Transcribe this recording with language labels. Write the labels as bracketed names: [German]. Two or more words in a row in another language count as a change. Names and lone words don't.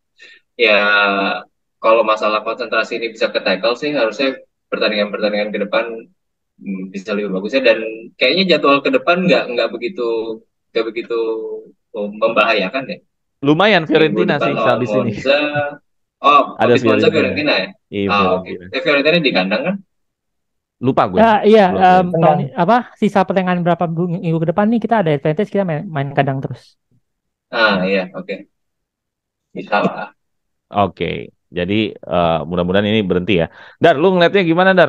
[Indonesian] Ya kalau masalah konsentrasi ini bisa ke tackle sih harusnya pertandingan-pertandingan ke depan bisa lebih bagusnya dan kayaknya jadwal ke depan nggak begitu membahayakan ya. Lumayan Minggu Fiorentina depan sih lawan habis ini. Monza. Oh, Ada habis Monza Fiorentina. Fiorentina ya? Iya, Oke. Fiorentina. Fiorentina di kandang kan? Lupa gue. Iya, Lupa gue. tahun sisa pertengahan berapa minggu ke depan nih kita ada advantage, kita main kandang terus. Iya, oke. Bisa lah. Oke. Jadi mudah-mudahan ini berhenti ya. Dar, lu ngeliatnya gimana Dar?